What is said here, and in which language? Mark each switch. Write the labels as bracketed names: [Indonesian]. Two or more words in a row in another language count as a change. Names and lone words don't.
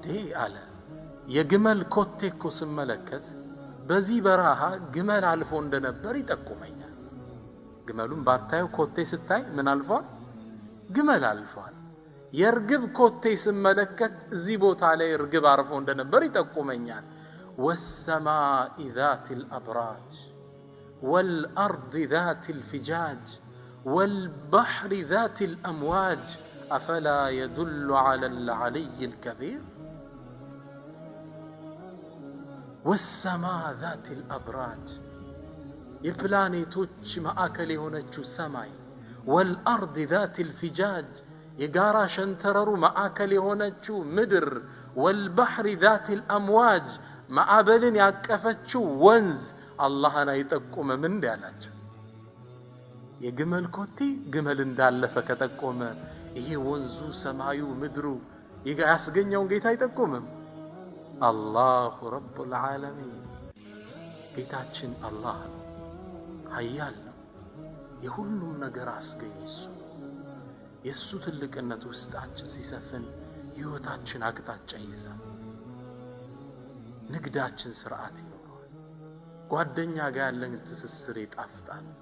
[Amharic] አለ የግመል ኮቴኮ ስመለከት በዚህ በረሃ ግመል አልፎ እንደነበር ይጠቁመኛል ግመሉን ባታዩ ኮቴ ስታይ ምን አልፏል ግመል አልፏል የርግብ ኮቴ ስመለከት እዚህ ቦታ ላይ ርግብ አርፎ እንደነበር ይጠቁመኛል [Arabic] والسماء ذات الأبراج والأرض ذات الفجاج والبحر ذات الأمواج أفلا يدل على العلي الكبير والسماء ذات الأبراج [Amharic] የፕላኔቶች ማዕከል የሆነችው ሰማይ [Arabic] والأرض ذات الفجاج [Amharic] የጋራ ሸንተረሩ ማዕከል የሆነችው ምድር [Arabic] والبحر ذات الأمواج [Amharic] ማዕበልን ያቀፈችው ወንዝ አላህን አይጠቁምም እንዴ አላቸው የግመል ኮቴ ግመል እንዳለፈ ከጠቆመ ይሄ ወንዙ ሰማዩ ምድሩ ያስገኘውን ጌታ አይጠቁምም [Arabic] الله رب العالمين [Amharic] ጌታችን አላህ ነው ኃያል ነው የሁሉም ነገር አስገኝ እሱ የሱ ትልቅነት ውስጣችን ሲሰፍን ህይወታችን አቅጣጫ ይይዛል ንግዳችን ስርዓት ይኖራል ጓደኛ ጋር ያለን ትስስር ይጣፍጣል